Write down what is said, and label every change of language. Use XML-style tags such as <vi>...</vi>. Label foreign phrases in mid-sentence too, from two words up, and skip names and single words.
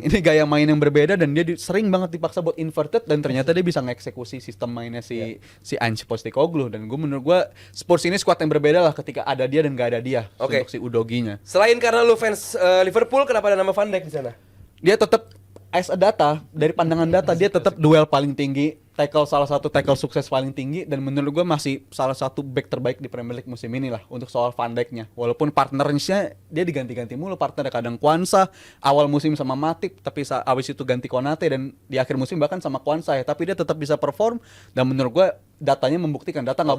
<id>Ini gaya main yang berbeda dan dia sering banget dipaksa buat inverted dan ternyata dia bisa ngeksekusi sistem mainnya si Ange Postecoglou dan menurut gua Spurs ini squad yang berbeda lah ketika ada dia dan nggak ada dia Oke. untuk si Udoginya. Selain karena lu fans Liverpool, kenapa ada nama Van Dijk di sana? Dia tetap</id> <en>as a data</en> <id>dari pandangan data dia tetap duel paling tinggi, salah satu tackle sukses paling tinggi dan menurut gue masih salah satu back terbaik di Premier League musim ini lah untuk soal Van Dijk-nya. Walaupun partnernya dia diganti-ganti mulu, partnernya kadang Kwanza, awal musim sama Matip, tapi abis itu ganti Konate dan di akhir musim bahkan sama Kwanza ya, tapi dia tetap bisa perform dan menurut gue datanya membuktikan, data nggak</id>